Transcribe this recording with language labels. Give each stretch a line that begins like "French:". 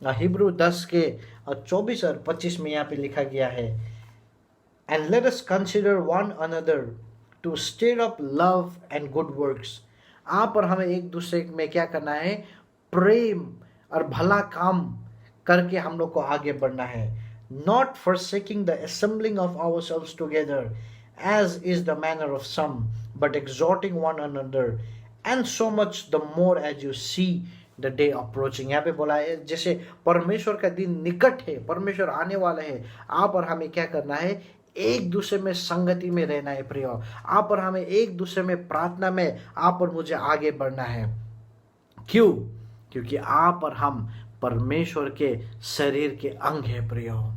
Hindi: Hebrew 10 के 24 और 25 में यहाँ पे लिखा गया है,
English: And let us consider one another to stir up love and good works.
Hindi: आप और हमें एक दूसरे में क्या करना है, प्रेम और भला काम करके हम लोग को आगे बढ़ना है।
English: Not forsaking the assembling of ourselves together as is the manner of some, but exhorting one another, and so much the more as you see the day approaching।
Hindi: यहाँ पे बोला है जैसे परमेश्वर का दिन निकट है, परमेश्वर आने वाला है, आप और हमें क्या करना है, एक दूसरे में संगति में रहना है प्रियो। आप और हमें एक दूसरे में प्रार्थना में आप और मुझे आगे बढ़ना है। क्यों? क्योंकि आप और हम परमेश्वर के शरीर के अंग है प्रियो।